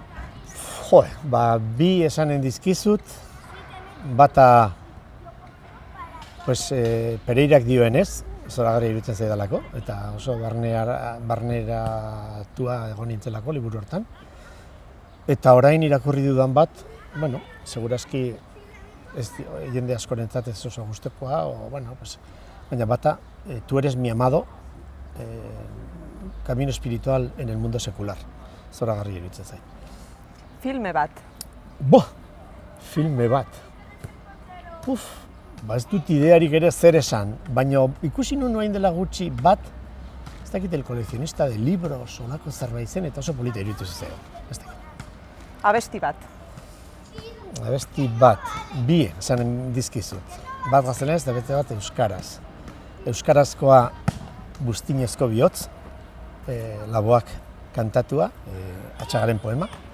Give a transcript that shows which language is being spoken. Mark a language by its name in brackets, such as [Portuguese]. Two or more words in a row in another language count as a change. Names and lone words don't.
[Basque] Bi esanen dizkizut, bata Pereirak dioenez, zoragarria iruditzen zaidalako, eta oso barneratua egon nintzelako liburu hortan. Eta orain irakurri dudan bat, segurazki jende askorentzat ez oso gustekoa, baina bata, tu eres mi amado, camino espiritual en el mundo secular. Zoragarria iruditzen zait. Filme bat, Filme bat. Ez dut idearik ere zer esan, baina ikusi nuen orain dela gutxi bat, ez dakit el coleccionista de libros, olako zerbait zen, eta oso polita iruditu zitzaidan. Ez dakit. Abesti bat. Abesti bat, bi esanen dizkizut. Bat gaztelenez eta beste bat euskaraz. Euskarazkoa Buztinezko bihotz, Laboak kantatua, Atxagaren poema.